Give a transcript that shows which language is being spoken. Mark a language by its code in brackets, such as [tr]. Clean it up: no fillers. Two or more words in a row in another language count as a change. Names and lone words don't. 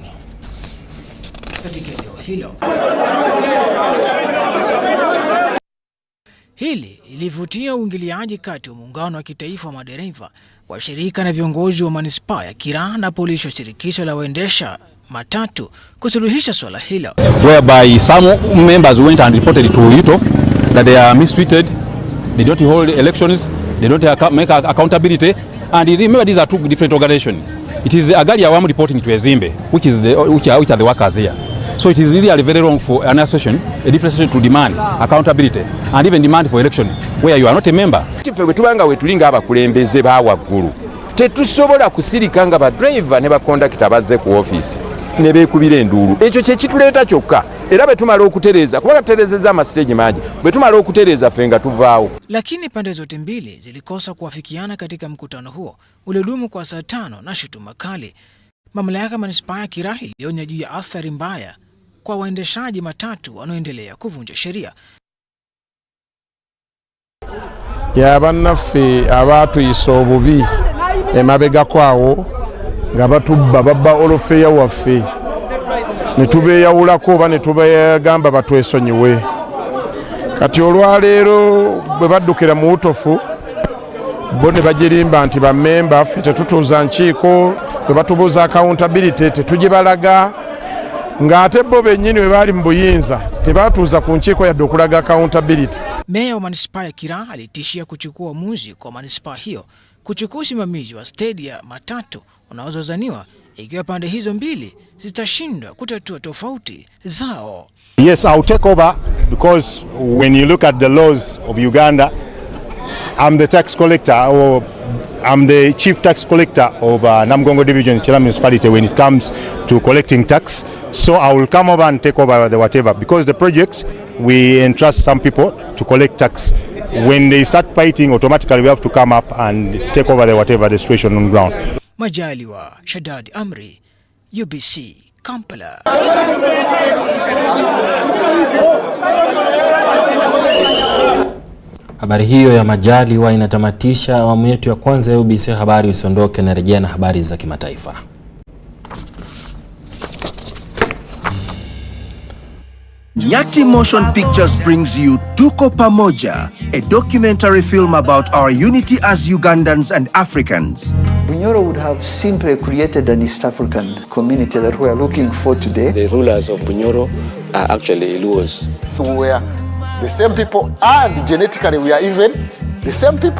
[sw] Katika eneo hilo, hili ilivutia uingiliaji kati wa muungano wa kitaifa wa madereva, washirika na viongozi wa manispaa ya Kiraa na polisi wa shirikisho la waendesha matatu kusuluhisha swala hilo. [en] Whereby some members went and reported to UTOF that they are mistreated, they don't hold elections, they don't make accountability, and remember these are two different organizations. It is Agali Awamu reporting to Ezimbe, which are the workers here. So it is really very wrong for an association, a different association, to demand accountability and even demand for election where you are not a member. [lg] Tubanga wetulinga abakulembeze bawaggulu tetusobola kusirika nga ba driver ne ba conductor bazze ku office ne beekubira enduulu. Ekyo kye kituleeta kyokka era betumala okutereza kuba tuterezeza amastage mangi betumala okutereza fenga tuvaawo. [sw] Lakini pande zote mbili zilikosa kuafikiana katika mkutano huo uliodumu kwa saa 5 na shutuma kali. Mamlaka manispaa ya Kiraa ilionya juu ya athari mbaya kwa waendeshaji matatu wanaoendelea kuvunja sheria. [lg] Ya bannaffe abatuyisa obubi emabega kwawo nga batubba babba olofeya waffe ne tubeeyawulako oba ne tubagamba batwesonyiwe. Kati olwaleero bwe baddukira mu UTOF bo ne bagirimba nti bammemba ffe tetutuuza nkiiko bwe batubuuza accountability tetugibalaga ng'ate bo bennyini bwe baali mu buyinza tebatuuza ku nkiiko yadde okulaga accountability. [sw] Meya wa manispaa ya Kiraa alitishia kuchukua uamuzi kwa manispaa hiyo kuchukua usimamizi wa stedi ya matatu unaozozaniwa ikiwa pande hizo mbili zitashindwa kutatua tofauti zao. [en] Yes, I'll take over because when you look at the laws of Uganda, I'm the tax collector, or I'm the chief tax collector of Namgongo Division, Chela Municipality, when it comes to collecting tax. So I will come over and take over the whatever, because the project, we entrust some people to collect tax. When they start fighting, automatically we have to come up and take over the whatever the situation on ground. Majaliwa Shadad Amri, UBC, Kampala. [sw] Habari hiyo ya Majaliwa inatamatisha awamu yetu ya kwanza ya UBC Habari. Usiondoke, na rejea na habari za kimataifa. [en] Nyati Motion Pictures brings you Tuko Pamoja, a documentary film about our unity as Ugandans and Africans. Bunyoro would have simply created an East African community that we are looking for today. The rulers of Bunyoro are actually Luos. We are the same people, and genetically we are even the same people.